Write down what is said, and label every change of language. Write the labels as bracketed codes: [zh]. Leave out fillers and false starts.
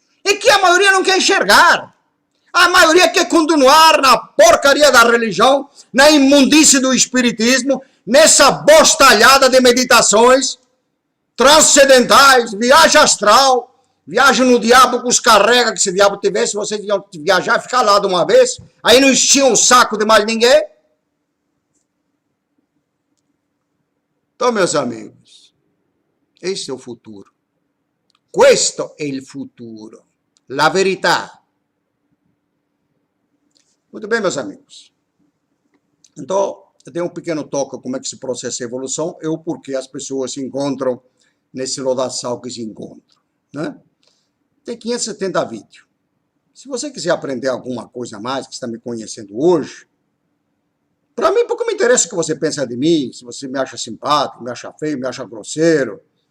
[pt] É que a maioria não quer enxergar. A maioria quer continuar na porcaria da religião, na imundície do espiritismo, nessa bostalhada de meditações transcendentais, viagem astral, viagem no diabo que os carrega, que se o diabo tivesse, você viajar e ficar lá de uma vez, aí não enchia um saco de mais ninguém. Então, meus amigos, este é o futuro. [it] Questo è il futuro, la verità. [pt] Muito bem, meus amigos. Então, eu tenho um pequeno toque como é que se processa a evolução e o porquê as pessoas se encontram nesse lodaçal que se encontram. Né? Tem 570 vídeos. Se você quiser aprender alguma coisa a mais, que está me conhecendo hoje, para mim, pouco me interessa o que você pensa de mim, se você me acha simpático, me acha feio, me acha grosseiro.